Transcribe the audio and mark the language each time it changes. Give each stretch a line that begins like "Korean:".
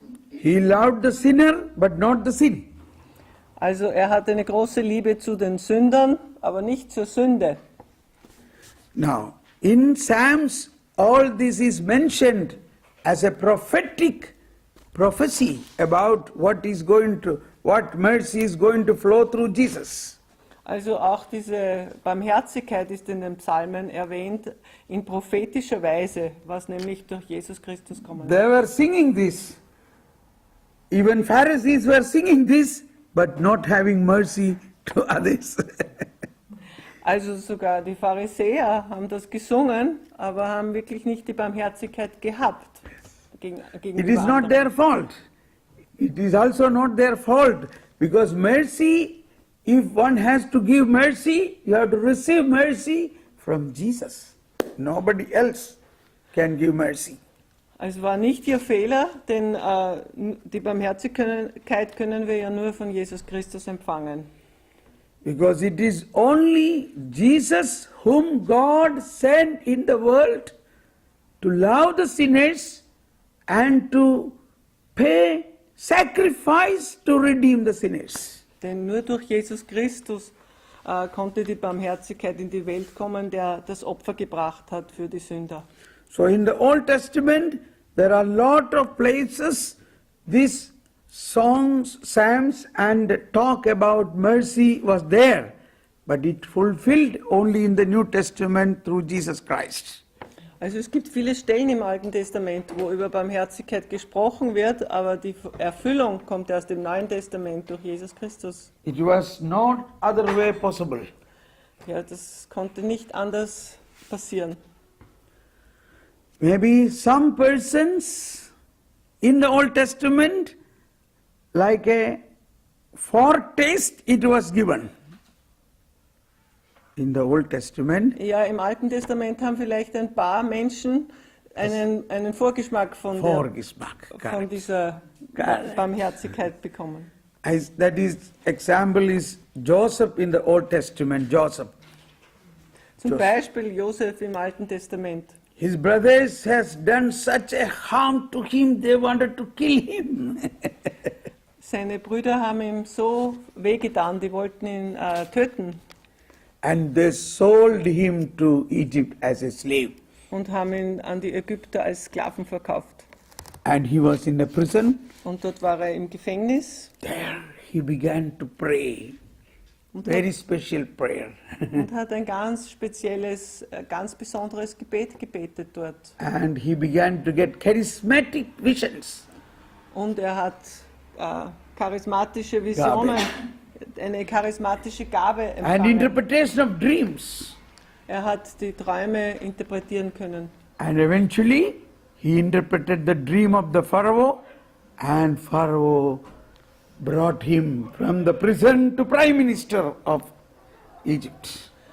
English: He loved the sinner, but not the sin.
German: Also er hat eine große Liebe zu den Sündern, aber nicht zur Sünde.
English: Now, in Psalms, all this is mentioned as a prophetic prophecy about what mercy is going to flow through Jesus.
German: Also auch diese Barmherzigkeit ist in den Psalmen erwähnt in prophetischer Weise, was nämlich durch Jesus Christus kommen
English: They
German: wird.
English: were singing this. Even Pharisees were singing this, but not having mercy to others.
German: Also sogar die Pharisäer haben das gesungen, aber haben wirklich nicht die Barmherzigkeit gehabt. Gegenüber
English: It is not
German: anderen.
English: their fault. It is also not their fault, because mercy, if one has to give mercy, you have to receive mercy from Jesus. Nobody else can give mercy.
German: Es war nicht ihr Fehler, denn die Barmherzigkeit können wir ja nur von Jesus Christus empfangen.
English: Because it is only Jesus whom God sent in the world to love the sinners and to pay sacrifice to redeem the sinners.
German: Denn nur durch Jesus Christus konnte die Barmherzigkeit in die Welt kommen, der das Opfer gebracht hat für die Sünder.
English: So in the Old Testament, there are a lot of places these songs, psalms and talk about mercy was there, but it fulfilled only in the New Testament through Jesus Christ.
German: Also es gibt viele Stellen im Alten Testament, wo über Barmherzigkeit gesprochen wird, aber die Erfüllung kommt erst im Neuen Testament durch Jesus Christus.
English: It was not other way possible.
German: Ja, das konnte nicht anders passieren.
English: Maybe some persons in the Old Testament, like a foretaste it was given. In the Old Testament,
German: Ja, im Alten Testament haben vielleicht ein paar Menschen einen Vorgeschmack von dieser Barmherzigkeit bekommen.
English: That is, example is Joseph in the Old Testament, Joseph.
German: Zum Beispiel Josef im Alten Testament.
English: His brothers has done such a harm to him, they wanted to kill him.
German: Seine Brüder haben ihm so wehgetan, die wollten ihn töten.
English: And they sold him to Egypt as a slave.
German: Und haben ihn an die Ägypter als Sklaven verkauft.
English: And he was in a prison.
German: Und dort war er im Gefängnis.
English: There he began to pray. Very special prayer.
German: Und hat ein ganz spezielles, ganz besonderes Gebet gebetet dort.
English: And he began to get charismatic visions.
German: Und er hat charismatische Visionen, eine charismatische Gabe empfangen.
English: And interpretation of dreams.
German: Er hat die Träume interpretieren können.
English: And eventually he interpreted the dream of the Pharaoh, and Pharaoh brought him from the prison to Prime Minister of Egypt.